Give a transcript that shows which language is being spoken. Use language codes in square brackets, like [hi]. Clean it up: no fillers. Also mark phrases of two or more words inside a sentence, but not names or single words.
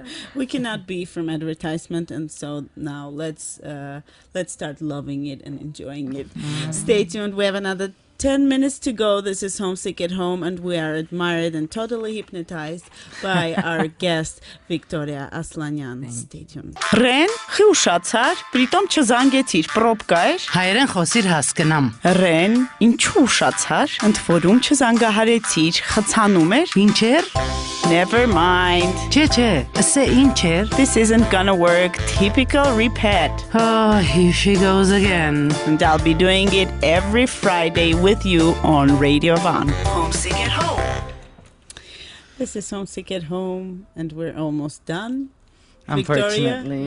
[en] We cannot be from advertisement, and so now let's start loving it and enjoying it. Stay tuned. We have another 10 minutes to go. This is Homesick at Home, and we are admired and totally hypnotized by our guest, Victoria Aslanian. Stay tuned. [hy] Ռեն, խի ուշացար, պրիտոմ չզանգեցիր, պրոպկա էր։ Հայերեն խոսիր հասկնամ։ Ռեն, ինչու ուշացար, ընդ որում չզանգահարեցիր, խցանում էր։ Ինչեր։ [en] Never mind. [hy] Չէ, ասե ինչեր։ [en] This isn't gonna work. Typical repeat. Oh, here she goes again. And I'll be doing it every Friday with you on Radio Van. Homesick at Home. This is Homesick at Home, and we're almost done. Unfortunately,